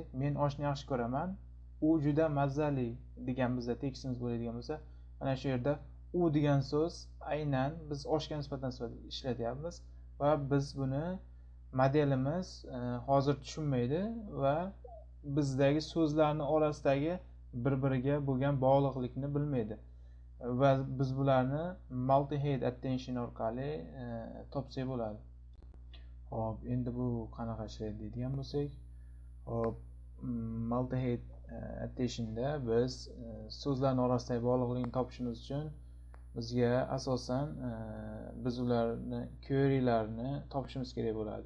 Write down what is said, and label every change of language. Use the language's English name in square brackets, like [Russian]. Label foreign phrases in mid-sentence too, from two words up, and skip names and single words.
[Uzbek] men oshni yaxshi ko'raman, u juda mazali degan bizda tekstimiz bo'ladigan bo'lsa, mana shu yerda u degan so'z aynan biz oshga nisbatan ishlatyapmiz va biz buni modelimiz hozir tushunmaydi va bizdagi so'zlarning orasidagi bir-biriga bo'lgan bog'liqlikni bilmaydi va biz bularni [English] multi-head attention [Uzbek] orqali topsak bo'ladi. Hop, endi bu qanaqa ishlaydi deydigan bo'lsak, hop, [English] multi-head attentionda [Uzbek] biz so'zlarning orasidagi bog'liqlikni topishimiz uchun bizga asosan biz ularni query'larni topishimiz kerak bo'ladi.